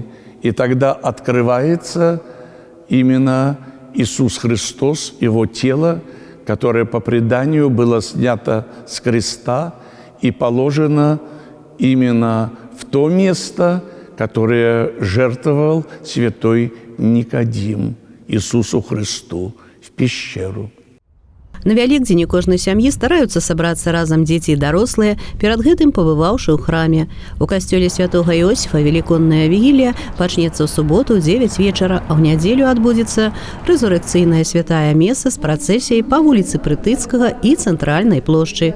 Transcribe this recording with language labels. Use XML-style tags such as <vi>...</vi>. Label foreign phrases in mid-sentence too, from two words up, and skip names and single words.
<ru>И тогда открывается именно Иисус Христос, Его тело, которое по преданию было снято с креста и положено именно в то место, которое жертвовал святой Никодим. Иисусу Христу в пещеру.</ru> <be>На Вялікдзень у кожнай сям'і стараюцца сабрацца разам дзеці і дарослыя, перад гэтым пабываўшы ў храме. У касцёле святога Іосіфа велікодная вігілія пачнецца ў суботу ў 9 вечара, а ў нядзелю адбудзецца рэзурэкцыйная святая меса з працэсіяй па вуліцы Прытыцкага і цэнтральнай плошчы.</be>